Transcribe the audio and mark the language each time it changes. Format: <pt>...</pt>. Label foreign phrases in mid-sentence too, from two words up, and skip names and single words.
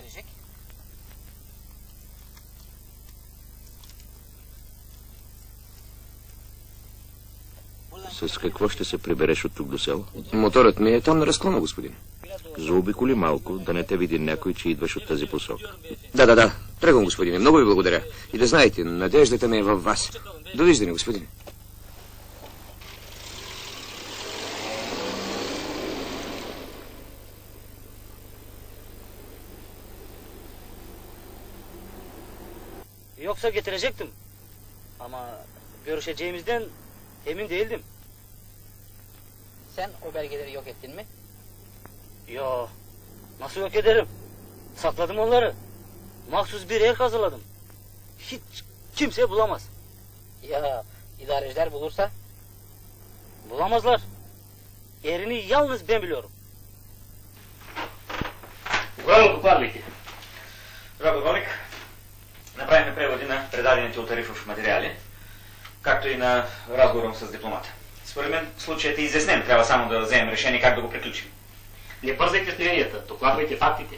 <bg>С какво ще се прибереш от тук до село? Моторът ми е там на разклона, господин. Заобиколи малко, да не те види някой, че идваш от тази посока. Да. Тръгвам, господине. Много ви благодаря. И да знаете, надеждата ми е във вас. Довиждане, господин.</bg> <tr>Yoksa getirecektim. Ama görüşeceğimizden emin değildim. Sen o belgeleri yok ettin mi? Yo, nasıl yok ederim? Sakladım onları. Mahsus bir yer hazırladım. Hiç kimse bulamaz. Ya idareciler bulursa? Bulamazlar. Yerini yalnız ben biliyorum.</tr> <bg>Главно докладвайте. Друг полковник, направим преводи на предадените от Арифов материали, както и на разговора с дипломата. Според мен случаят е изяснен. Трябва само да вземем решение как да го приключим. Не бързайте с мненията, докладвайте фактите.</bg>